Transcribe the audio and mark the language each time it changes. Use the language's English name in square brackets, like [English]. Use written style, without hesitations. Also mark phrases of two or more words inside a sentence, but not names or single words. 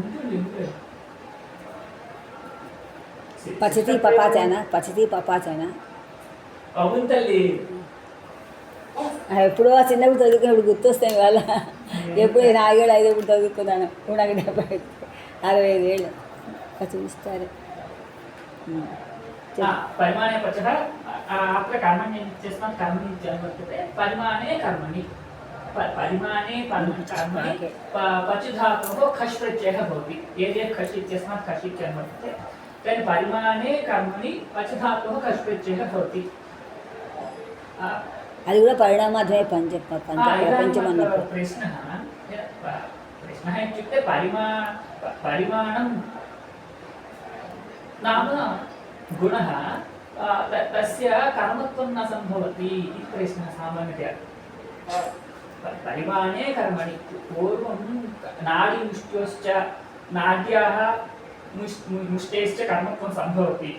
[Sanskrit] పచతి పపాచానా [Telugu] అవును తల్లి. ఎప్పుడో చిన్నప్పుడు చదువుకున్నప్పుడు గుర్తొస్తాయి వాళ్ళ. ఎప్పుడు 4 ఏళ్ళు 5 ఏళ్ళు చదువుకున్నాను. నాకు 65 ఏళ్ళు పచివిస్తారు. [Sanskrit] परिमाणे पचः अत्र कर्मण्यस्मात् कर्मणि वर्तते. परिमाणे कर्मणि परिमाणे कर्मणि पचु धातोः खश् प्रत्ययः भवति. यदि खश् इत्यस्मात् खश् इत्यं वर्तते तर्हि परिमाणे कर्मणि पचु धातोः खश् प्रत्ययः भवति. [Telugu] అది కూడా పరిణామాధ్యాయ ప్రపంచం అన్నప్పుడు [Sanskrit] प्रश्नः इत्युक्ते परिमाणं नाम गुणः तस्य कर्मत्वं न सम्भवति इति प्रश्नः सामान्यतया. परिमाणे कर्मणि पूर्वं नाडीमुष्ट्योश्च नाड्याः मुष्टेश्च कर्मत्वं सम्भवति.